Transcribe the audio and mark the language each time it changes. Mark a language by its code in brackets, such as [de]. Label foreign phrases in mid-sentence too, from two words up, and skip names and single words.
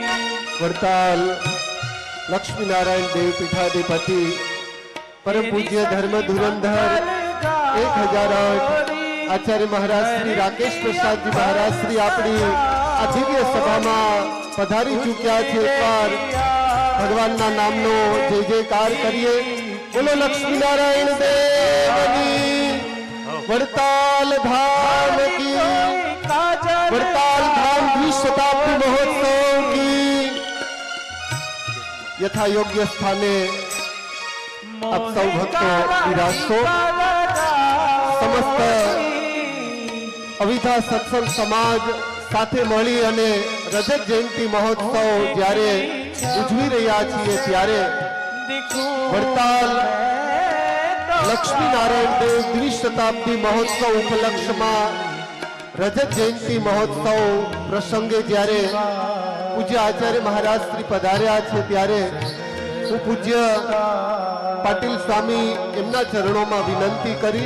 [gu] વડતાલ લક્ષ્મી નારાયણ દેવ પીઠાધિપતિ પરમ પૂજ્ય ધર્મ ધુરંધર 1008 આચાર્ય મહારાજ શ્રી રાકેશ પ્રસાદજી મહારાજ શ્રી આપણી આ દિવ્ય સભામાં પધારી ચૂક્યા છે. એકવાર ભગવાનના નામનો જય જયકાર કરીએ. બોલો લક્ષ્મી નારાયણ દેવની, વડતાલ ધામ કી, વડતાલ ધામ દ્વિશતાબ્દી મહોત્સવ કી. યથા યોગ્ય સ્થાને આપ સૌ ભક્તો વિરાજતો. समस्त અવિધા સત્સંગ સમાજ સાથે મળી અને રજત જયંતિ મહોત્સવ જ્યારે ઉજવી રહ્યા છીએ ત્યારે વડતાલ લક્ષ્મી નારાયણ દેવ દ્વિશતાબ્દી મહોત્સવ ઉપલક્ષમાં રજત જયંતિ મહોત્સવ પ્રસંગે જ્યારે પૂજ્ય આચાર્ય મહારાજ શ્રી પધાર્યા છે ત્યારે હું પૂજ્ય પાટીલ સ્વામી એમના ચરણોમાં વિનંતી કરીશ.